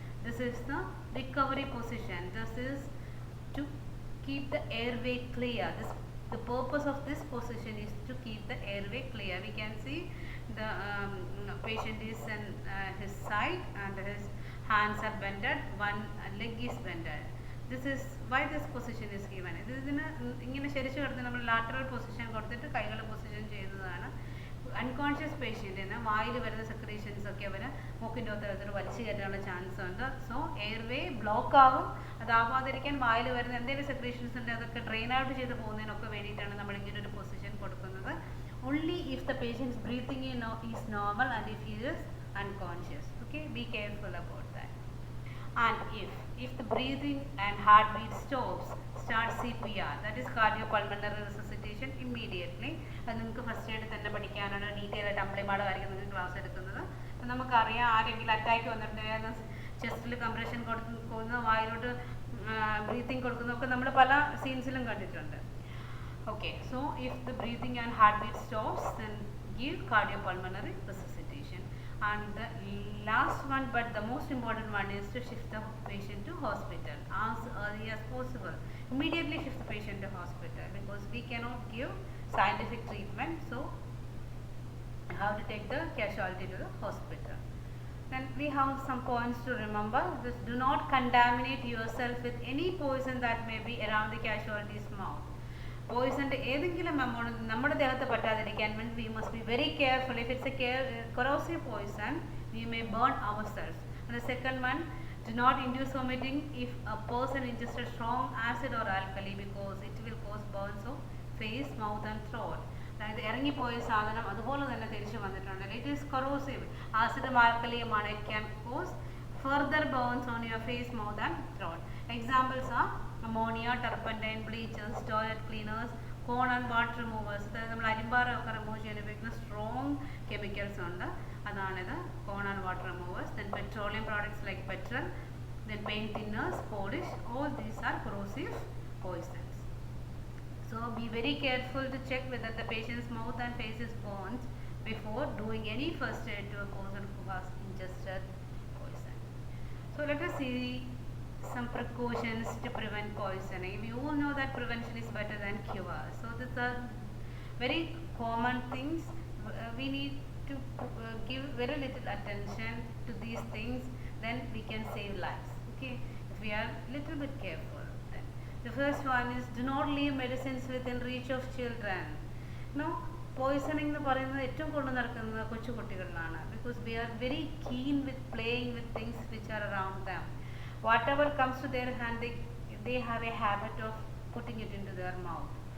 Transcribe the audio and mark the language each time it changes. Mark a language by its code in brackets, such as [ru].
[en] This is the recovery position. This is to keep the airway clear. The purpose of this position is to keep the airway clear. We can see the patient is in his side and his hands are bended, one leg is bended. This is why this position is given. [ml] ഇതിന് ഇങ്ങനെ ശരിച്ചു കിടന്ന് നമ്മൾ lateral position കൊടുത്തിട്ട് കൈകൾ position ചെയ്യുന്നതാണ്. Unconscious പേഷ്യൻറ്റിന് വായിൽ വരുന്ന secretions ഒക്കെ അവർ മൂക്കിൻ്റെ ഒത്തരത്തിൽ വലിച്ചു കയറ്റാനുള്ള ചാൻസ് ഉണ്ട്. സോ എയർവേ ബ്ലോക്ക് ആകും. അതാവാതിരിക്കാൻ വായിൽ വരുന്ന എന്തെങ്കിലും സെക്രീഷൻസ് ഉണ്ട് അതൊക്കെ ഡ്രെയിൻ ഔട്ട് ചെയ്ത് പോകുന്നതിനൊക്കെ വേണ്ടിയിട്ടാണ് നമ്മൾ ഇങ്ങനെ ഒരു പൊസിഷൻ കൊടുക്കുന്നത്. [en] Only if the patient's breathing is normal and if he is unconscious. Okay, be careful about that. And if the breathing and heartbeat stops, start CPR, that is cardiopulmonary resuscitation immediately. [ml] അത് നിങ്ങൾക്ക് first aid തന്നെ പഠിക്കാനാണ്. Detail ആയിട്ട് അമ്പിളിമാടായിരിക്കും നിങ്ങൾക്ക് class എടുക്കുന്നത്. അപ്പം നമുക്കറിയാം ആരെങ്കിലും അറ്റാക്ക് വന്നിട്ടുണ്ടെങ്കിൽ ചെസ്റ്റിൽ കംപ്രഷൻ കൊടുക്കുന്ന വായിലോട്ട് ബ്രീത്തിങ് കൊടുക്കുന്നതൊക്കെ നമ്മൾ പല സീൻസിലും കണ്ടിട്ടുണ്ട്. [en] Okay, so if the breathing and heartbeat stops, then give cardiopulmonary resuscitation. And the last one, but the most important one, is to shift the patient to hospital as early as possible. Immediately shift the patient to hospital because we cannot give scientific treatment. So you have to take the casualty to the hospital. Then we have some points to remember. This, do not contaminate yourself with any poison that may be around the casualty's mouth. [ml] പോയിസൻ്റെ ഏതെങ്കിലും amount നമ്മുടെ ദേഹത്ത് പറ്റാതിരിക്കാൻ വേണ്ടി [en] we must be very careful. If it's a corrosive poison, we may burn ourselves. And the second one, do not induce vomiting if a person ingested strong acid or alkali because it will cause burns of face, mouth and throat. [ml] അതായത് ഇറങ്ങിപ്പോയ സാധനം അതുപോലെ തന്നെ തിരിച്ചു വന്നിട്ടുണ്ടെങ്കിൽ [en] it is corrosive. [ml] ആസിഡും ആൽക്കലിയുമാണ്. [en] It can cause further burns on your face, mouth and throat. Examples are ammonia, turpentine, bleachers, toilet cleaners, [ml] cone and water removers, അതായത് നമ്മൾ അരിമ്പാറൊക്കെ remove ചെയ്യാൻ ഉപയോഗിക്കുന്ന സ്ട്രോങ് കെമിക്കൽസ് ഉണ്ട്, അതാണിത് കോൺ and water removers. [en] Then petroleum products like petrol, then paint thinners, polish, all these are corrosive poisons. So be very careful to check whether the patient's mouth and face is burnt before doing any first aid to a person who has ingested poison. So let us see some precautions to prevent poisoning. We all know that prevention is better than cure. So these are very common things. We need to give very little attention to these things, then we can save lives. Okay, if we are little bit careful. Then the first one is, do not leave medicines within reach of children. [ml] No, poisoning എന്ന് പറയുന്നത് ഏറ്റവും കൂടുതൽ നടക്കുന്നത് കൊച്ചു കുട്ടികളിലാണ്. [en] Because we are very keen with playing with things which are around them. Whatever comes to their hand, they have a habit of putting it into their mouth.